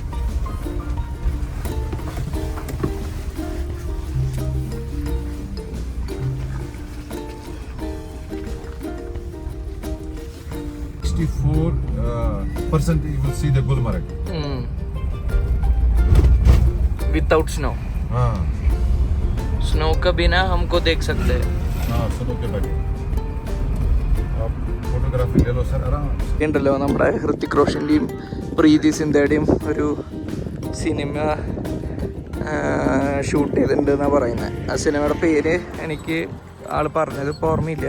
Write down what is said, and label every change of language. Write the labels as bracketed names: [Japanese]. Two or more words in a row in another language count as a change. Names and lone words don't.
[English] % you will see the Gulmarg. without snow, [Hindi] हाँ स्नो का बिना हमको देख सकते हैं. हाँ सुनो के बगैर आप फोटोग्राफी ले लो सर आराम से। [Malayalam] ഉണ്ടല്ലോ നമ്മുടെ ഹൃത്തിക് റോഷൻ്റെയും പ്രീതി സിന്ധയുടെയും ഒരു സിനിമ ഷൂട്ട് ചെയ്തിട്ടുണ്ടെന്നാണ് പറയുന്നത്. ആ സിനിമയുടെ പേര് എനിക്ക് ആൾ പറഞ്ഞത് ഇപ്പോൾ ഓർമ്മയില്ല.